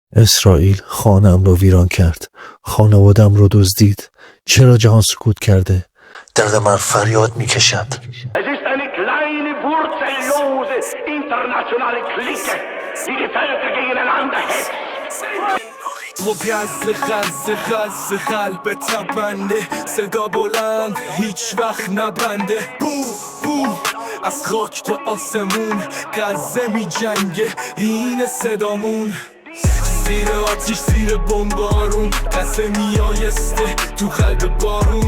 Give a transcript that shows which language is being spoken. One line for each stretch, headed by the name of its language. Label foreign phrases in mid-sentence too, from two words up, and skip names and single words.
Persian: اسرائیل خانه‌ام را ویران کرد، خانواده‌ام را دزدید. چرا جهان سکوت کرده؟ درد من فریاد میکشد.
German: Es ist eine kleine, wurzellose, internationale Clique, die die Völker gegeneinander hetzt.
Persian: غزه قلب تپنده، صدا بلند هیچ وقت نبنده. بو بو از خاک تا آسمون، غزه می جنگه اینه صدامون. زیر آتیش زیر بمبارون، غزه میایسته تو قلب بارون.